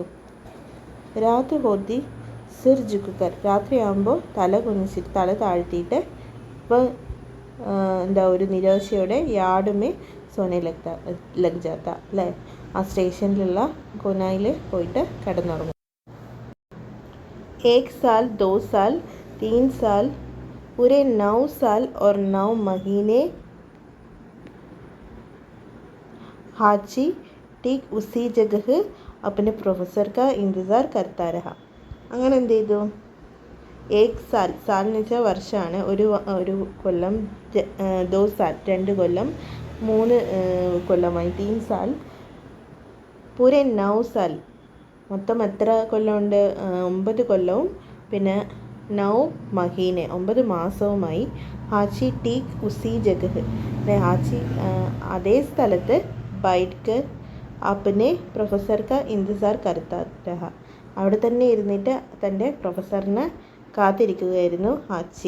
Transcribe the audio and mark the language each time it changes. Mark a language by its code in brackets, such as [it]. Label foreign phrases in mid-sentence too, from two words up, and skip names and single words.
[hi] रात होती सिर झुककर [ml] രാത്രിയാകുമ്പോൾ തല കുനിച്ചിട്ട് തല താഴ്ത്തിയിട്ട് ഇപ്പോൾ എന്താ ഒരു നിരാശയോടെ [hi] यार्ड में सोने लग जाता [ml] അല്ലേ, ആ സ്റ്റേഷനിലുള്ള കൊനായിൽ പോയിട്ട് കിടന്നുറങ്ങും. [hi] 1 साल 2 साल 3 साल पूरे 9 साल और 9 महीने हाची ठीक उसी जगह अपने प्रोफेसर का इंतज़ार करता रहा. [ml] അങ്ങനെ എന്ത് ചെയ്തു 1 साल എന്ന് വെച്ചാൽ വർഷമാണ്, ഒരു കൊല്ലം 2 साल 2 കൊല്ലം 3 കൊല്ലമായി [hi] 3 साल पूरे 9 साल [ml] മൊത്തം എത്ര കൊല്ലമുണ്ട് 9 കൊല്ലവും പിന്നെ 9 മഹീനെ 9 മാസവുമായി [hi] हाची ठीक उसी जगह [ml] ഹാച്ചി അതേ സ്ഥലത്ത് [hi] बैठकर अपने प्रोफेसर का इंतज़ार करता रहा [ml] അവിടെ തന്നെ ഇരുന്നിട്ട് തൻ്റെ പ്രൊഫസറിനെ കാത്തിരിക്കുകയായിരുന്നു ഹാച്ചി.